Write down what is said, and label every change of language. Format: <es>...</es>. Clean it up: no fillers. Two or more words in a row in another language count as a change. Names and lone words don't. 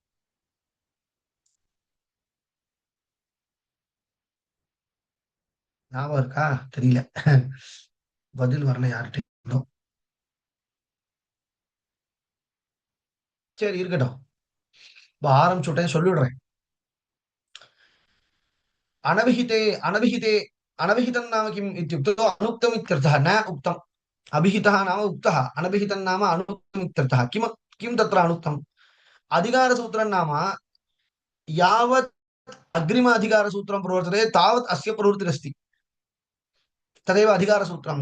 <ta>ஞாபகம் இருக்கா தெரியல பதில் வரல யார்கிட்ட சரி இருக்கட்டும் ஆரம்பிச்சுட்டேன் சொல்லிடுறேன்</ta> <sa>अनभिहितं नाम किम् इत्युक्तौ अनुक्तम् इत्यर्थः न उक्तम् अभिहितः नाम उक्तः अनभिहितं नाम अनुक्तम् इत्यर्थः किं तत्र अनुक्तम् अधिकारसूत्रं नाम यावत् अग्रिम अधिकारसूत्रं प्रवर्तते तावत् अस्य प्रवृत्तिरस्ति तदेव अधिकारसूत्रम्</sa>